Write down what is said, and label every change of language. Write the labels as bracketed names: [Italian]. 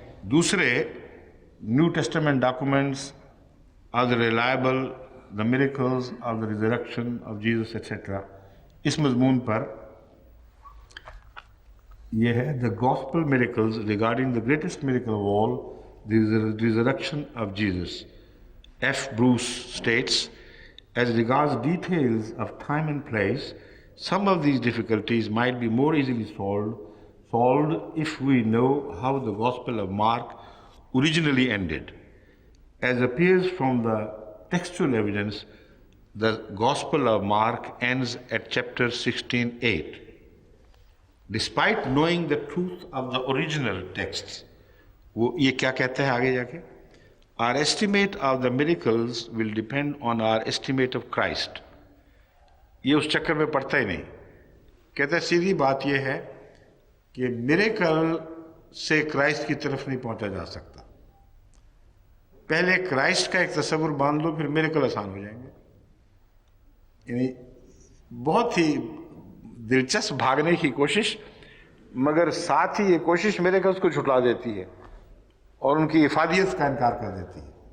[English] دوسرے New Testament documents are the reliable, the miracles of the resurrection of Jesus etcetera, [Urdu] اس مضمون پر یہ ہے [English] The gospel miracles regarding the greatest miracle of all, the resurrection of Jesus. F. Bruce states, as regards details of time and place, some of these difficulties might be more easily solved if we know how the Gospel of Mark originally ended. As appears from the textual evidence, the Gospel of Mark ends at chapter 16:8. Despite knowing the truth of the original texts, [Urdu] وہ یہ کیا کہتے ہیں آگے جا کے؟ [English] Our estimate of the miracles will depend on our estimate of Christ. [Urdu] یہ اس چکر میں پڑتا ہی نہیں، کہتا ہے سیدھی بات یہ ہے کہ میریکل سے کرائسٹ کی طرف نہیں پہنچا جا سکتا. پہلے کرائسٹ کا ایک تصور باندھ لو، پھر میریکل آسان ہو جائیں گے. یعنی بہت ہی دلچسپ بھاگنے کی کوشش، مگر ساتھ ہی یہ کوشش میریکلز کو جھٹلا دیتی ہے اور ان کی افادیت کا انکار کر دیتی ہے.